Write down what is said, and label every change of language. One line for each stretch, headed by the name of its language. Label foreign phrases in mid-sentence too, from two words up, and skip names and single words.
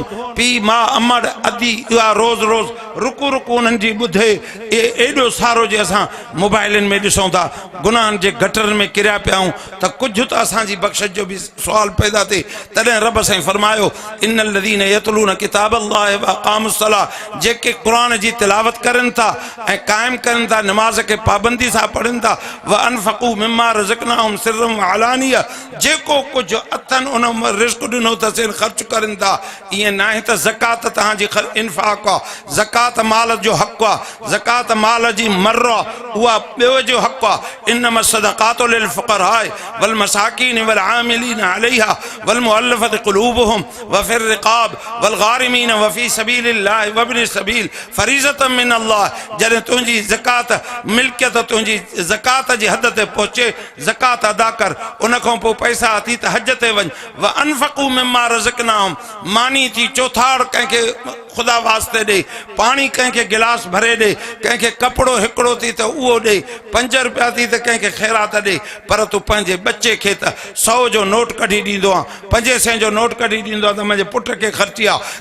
Sindhi: पीउ मां अमड़ अदी इहा रोज़ रोज़ रुकू रुकू उन्हनि जी ॿुधे। एॾो सारो जे असां मोबाइलनि में ॾिसूं था, गुनाहनि जे गटरनि में किरिया पिया आहियूं, त कुझु त असांजी बख़्शिश जो बि सुवाल पैदा थिए। तॾहिं रब साईं फरमायो
Arabic: إن الذين يتلون كتاب الله وأقاموا الصلاة,
Sindhi: जेके क़ुर जी तिलावत करनि था ऐं क़ाइमु करनि था, नमाज के पाबंदी सां पढ़नि था।
Arabic: وأنفقوا مما رزقناهم سرا وعلانية,
Sindhi: जेको कुझु अथनि उन रिज़्क़ ॾिनो अथसि ख़र्च करनि था। ईअं न आहे त ज़कात तव्हांजी इन्फ़ाक़ आहे, ज़कात माल जो हक़ आहे, ज़कात माल जी मर आहे, उहा ॿियो जो हक़ आहे।
Arabic: إنما الصدقات للفقراء والمساكين والعاملين عليها والمؤلفة قلوبهم وفي الرقاب والغارمين وفي سبيل الله وابن السبيل فريضة من الله.
Sindhi: जॾहिं तुंहिंजी ज़कात मिल्कियत तुंहिंजी ज़कात जी हद ते पहुचे, ज़कात अदा कर। उन खां पोइ पैसा अथी त हज ते वञ।
Arabic: وأنفقوا مما رزقناهم,
Sindhi: मानी थी चौथाड़ कंहिंखे ख़ुदा वास्ते ॾे, पाणी कंहिंखे गिलास भरे ॾे, कंहिंखे कपिड़ो हिकिड़ो थी त उहो ॾे, 5 रुपया थी त कंहिंखे ख़ैरात ॾे। पर तूं पंहिंजे बच्चे खे त 100 जो नोट कढी ॾींदो आहे, 500 जो नोट कढी ॾींदो आहे त मुंहिंजे पुट खे ख़र्ची आहे।